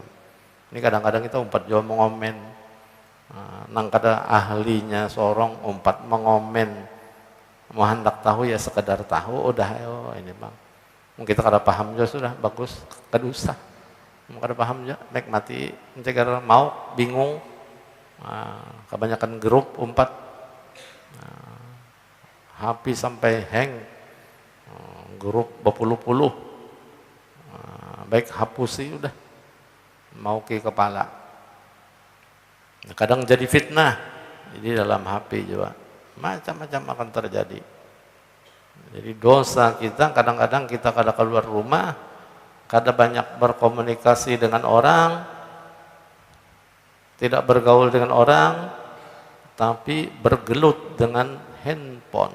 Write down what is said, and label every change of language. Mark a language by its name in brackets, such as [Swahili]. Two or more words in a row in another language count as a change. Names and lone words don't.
[Banjar] Ini kadang-kadang kita umpat jauh mengomen, nang kada ahlinya sorong umpat mengomen, mau hendak tahu ya sekedar tahu, udah ini bang, mungkin kita kada paham juga sudah bagus, kada usah, mau kada paham juga, baik mati, mencegah mau bingung, kebanyakan grup umpat, HP sampai hang. Grup berpuluh-puluh, baik hapusi udah, mau ke kepala. [Indonesian] Kadang jadi fitnah, jadi dalam HP juga macam-macam akan terjadi. Jadi dosa kita kadang-kadang kita kada keluar rumah, kada banyak berkomunikasi dengan orang, tidak bergaul dengan orang, tapi bergelut dengan handphone.